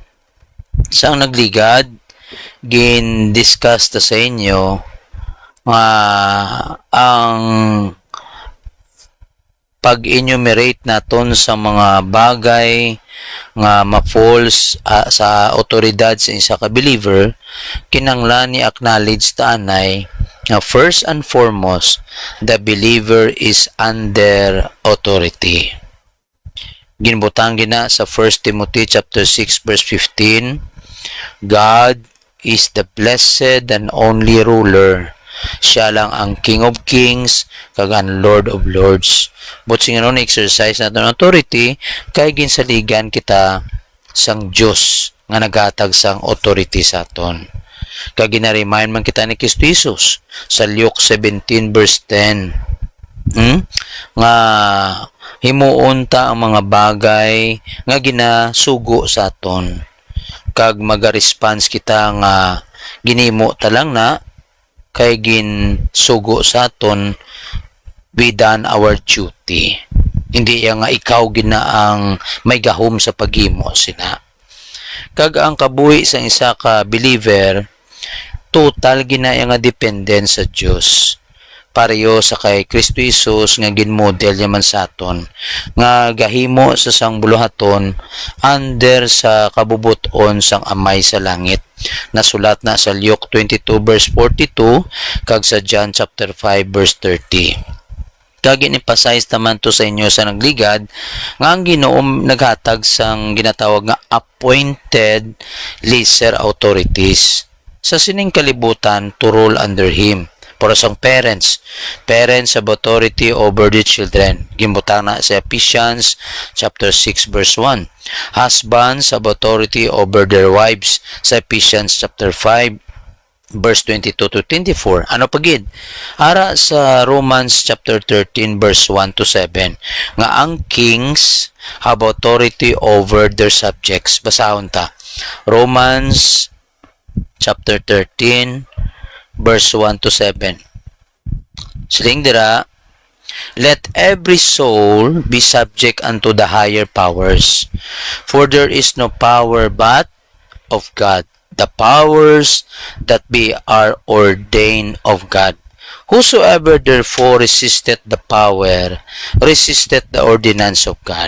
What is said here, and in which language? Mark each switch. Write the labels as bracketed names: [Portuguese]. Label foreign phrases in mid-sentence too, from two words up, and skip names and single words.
[Hiligaynon] Sang nagligad, gin-discuss ta sa inyo ang pag-enumerate naton sa mga bagay nga ma-falls sa otoridad sa isa ka believer, kinanglan ni acknowledge ta anay nga [English] first and foremost, the believer is under authority. [Hiligaynon] Ginbutang gina sa 1 Timothy chapter 6 verse 15, [English] God is the blessed and only ruler. [Hiligaynon] Siya lang ang [English] King of Kings [Hiligaynon] kag ang [English] Lord of Lords. [Hiligaynon] But singanon exercise natin authority kay ginsaligan kita sang Dios nga naghatag sang authority sa aton. Kag gina-remind man kita ni Kristo Jesus sa Luke 17 verse 10. Nga himuon ta ang mga bagay nga ginasugo sa aton. Kag maga-response kita nga ginimo ta lang na kay ginsugo sa aton, [English] we done our duty. [Hiligaynon] Hindi nga ikaw gina ang may gahom sa paghimo sina. Kag ang kabuhi sa isa ka believer, total gina nga dependent sa Dios. pareho sa kay Kristo Jesus nga ginmodel yaman sa aton nga gahimo sa sang buluhaton under sa kabubuton sang amay sa langit. Nasulat na sa Luke 22 verse 42 kag sa John chapter 5 verse 30. Kag in-emphasize naman to sa inyo sa nagligad nga ang Ginoo naghatag sang ginatawag nga [English] appointed lesser authorities [Hiligaynon] sa sining kalibutan [English] to rule under him. [Hiligaynon] Para sang [English] parents have authority over the children. [Hiligaynon] Gimbutang na sa Ephesians chapter 6 verse 1. [English] Husbands have authority over their wives [Hiligaynon] sa [English] Ephesians chapter 5 verse 22 to 24. [Hiligaynon] Ano pagid? Ara sa Romans chapter 13 verse 1 to 7 nga ang [English] kings have authority over their subjects. [Hiligaynon] Basahon ta. Romans chapter 13 verse 1 to 7. Siling dira, [English] let every soul be subject unto the higher powers, for there is no power but of God. The powers that be are ordained of God. Whosoever therefore resisteth the power, resisteth the ordinance of God.